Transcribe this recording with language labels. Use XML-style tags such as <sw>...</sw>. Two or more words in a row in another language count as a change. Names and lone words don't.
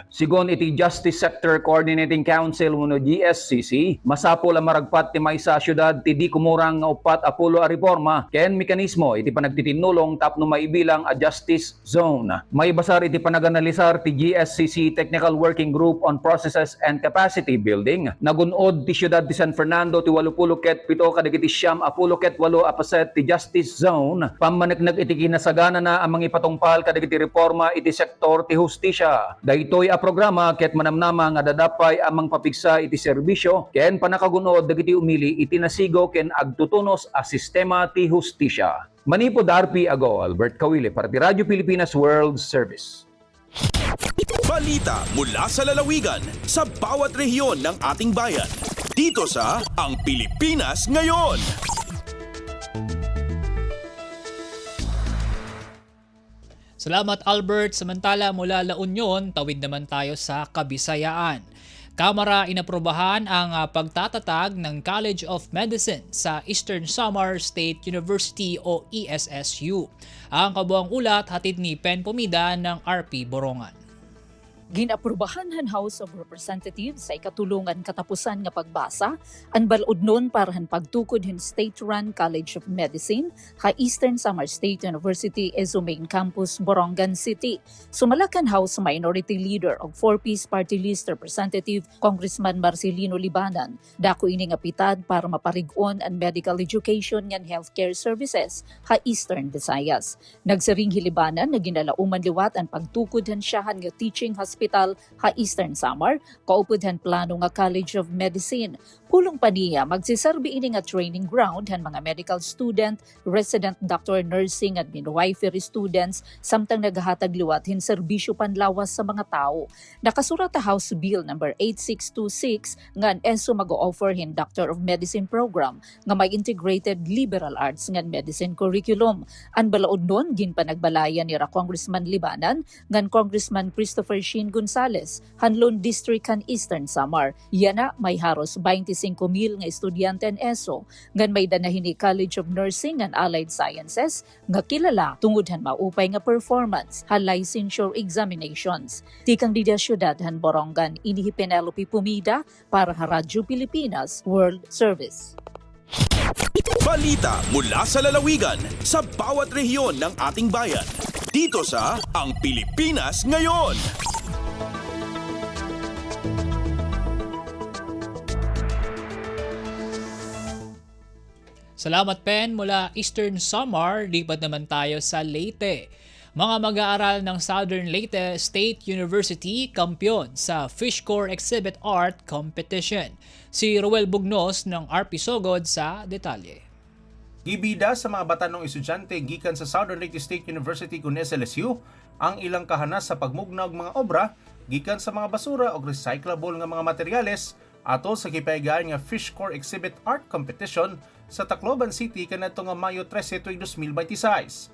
<ilo>Sigon iti Justice Sector Coordinating Council wenno GSCC, masapol ang maragpat ti maysa syudad ti di kumurang nga upat a pulo a reforma ken mekanismo iti panagtitinulong tapno maibilang a Justice Zone. May basar iti panaganalisar ti GSCC</ilo> <en>Technical Working Group on Processes and Capacity Building.</en> <ilo>Nagunod ti syudad ti San Fernando ti 80 ket 7 kadagiti 8 a paset ti Justice Zone. Pammanekneg iti kinasagana na ang mga ipatungpal kadagiti reforma iti sektor ti hustisya. Daytoy a programa ket manamnama nga dadapay amang papigsa iti serbisyo ken panakagunod dagiti umili iti nasigo ken agtutunos a sistema ti hustisya. Manipod RP Ago, Albert Kawile para ti Radyo Pilipinas World Service.</ilo> <tl>Balita mula sa lalawigan sa bawat rehiyon ng ating bayan. Dito sa Ang Pilipinas Ngayon. Salamat Albert. Samantala mula La Union, tawid naman tayo sa Kabisayaan. Kamara inaprobahan ang pagtatatag ng</tl> <en>College of Medicine</en> <tl>sa Eastern Samar State University o ESSU. Ang kabuang ulat hatid ni Pen Pomida ng RP Borongan.</tl> <war>Ginaprubahan han House of Representatives sa ikatulungan katapusan nga pagbasa ang baludnon para han pagtukod hin</war> <en>state-run College of Medicine</en> <war>ka Eastern Samar State University ESO Main Campus, Borongan City. Sumalakan House Minority Leader og 4-piece party list Representative Congressman Marcelino Libanan. Dako ini nga pitad para maparig-on ang</war> <en>medical education</en> <war>ngan</war> <en>healthcare services</en> <war>ka Eastern Visayas. Nagsiring Libanan na ginalauman liwat ang pagtukod han siyahan nga</war> <en>teaching hospital</en> <war>ka Eastern Samar, kaupod han plano nga College of Medicine. Pulong pa niya, magsiserbi ini nga</war> <en>training ground</en> <war>han mga</war> <en>medical student, resident doctor nursing at midwifery students,</en> <war>samtang naghahatag liwat hin serbisyo panlawas sa mga tao. Nakasurat ta House Bill number 8626 nga ang ESO mag-o-offer hin</war> <en>Doctor of Medicine program</en> <war>nga may</war> <en>integrated liberal arts</en> <war>nga</war> <en>medicine curriculum.</en> <war>Ang balaod nun, ginpanagbalayan ni Congressman Libanan ngan Congressman Christopher Shin Gonzales, Hanlon District han Eastern Samar. Yana may haros 25,000 nga estudyante ang ESO, ngan may danahin ni College of Nursing and Allied Sciences, nga kilala tungod han maupay nga performance, ha</war> <en>licensure examinations.</en> <war>Tikang Dida Syudad han Borongan, inihi Penelope Pumida para sa Radyo Pilipinas World Service.</war> <tl>Balita mula sa lalawigan sa bawat rehiyon ng ating bayan. Dito sa Ang Pilipinas Ngayon. Salamat Pen mula Eastern Samar, lipat naman tayo sa Leyte. Mga mag-aaral ng Southern Leyte State University kampiyon sa Fishcore Exhibit Art Competition. Si Roel Bugnos ng RP Sogod sa detalye.</tl> <ceb>Gibida sa mga batanong estudyante gikan sa Southern Leyte State University kun SLSU ang ilang kahanas sa pagmugna og mga obra gikan sa mga basura o recyclable nga mga materyales ato sa gipaygaan nga Fishcore Exhibit Art Competition sa Tacloban City kaniadto nga Mayo 13 tuig 2026.</ceb>